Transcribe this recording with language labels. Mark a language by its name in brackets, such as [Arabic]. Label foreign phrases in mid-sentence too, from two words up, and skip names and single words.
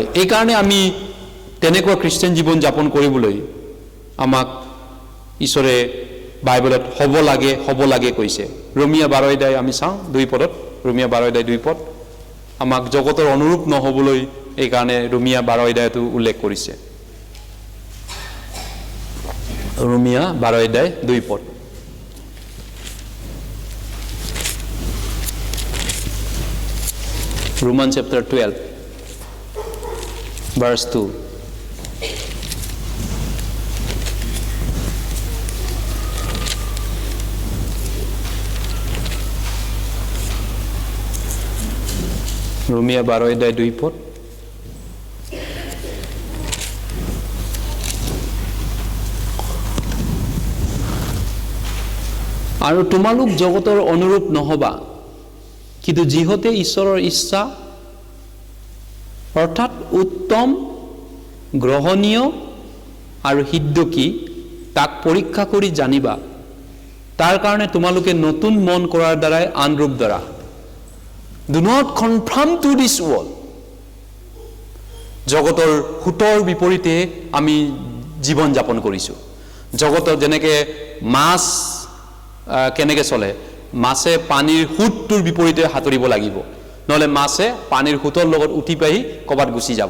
[Assamese] এইকাৰণে আমি তেনেকুৱা খ্ৰীষ্টিয়ান জীৱন যাপন কৰিবলৈ আমাক ঈশ্বৰে বাইবেলত হ'ব লাগে, হ'ব লাগে কৈছে। ৰোমিয়া 12 অধ্যায় আমি চাওঁ 2 পদত, ৰোমিয়া 12 অধ্যায় 2 পদ, আমাক জগতৰ অনুৰূপ নহ'বলৈ এইকাৰণে ৰোমিয়া 12 অধ্যায়টো উল্লেখ কৰিছে। ৰোমিয়া 12 অধ্যায় 2 পদ। [English] Romans chapter 12 verse 2. [Assamese] ৰোমিয়া 12 অধ্যায় 2 পদ। আৰু তোমালোক জগতৰ অনুৰূপ নহবা, কিন্তু যিহতে ঈশ্বৰৰ ইচ্ছা অৰ্থাৎ উত্তম গ্ৰহণীয় আৰু সিদ্ধ কি তাক পৰীক্ষা কৰি জানিবা। তাৰ কাৰণে তোমালোকে নতুন মন কৰাৰ দ্বাৰাই আন ৰূপ দ্বাৰা, [English] do not conform to this world, [Assamese] জগতৰ সুতৰ বিপৰীতে আমি জীৱন যাপন কৰিছোঁ। জগতৰ যেনেকৈ মাছ কেনেকৈ চলে, মাছে পানীৰ সোঁতটোৰ বিপৰীতে সাঁতুৰিব লাগিব, নহ'লে মাছে পানীৰ সোঁতৰ লগত উঠি পাহি ক'ৰবাত গুচি যাব।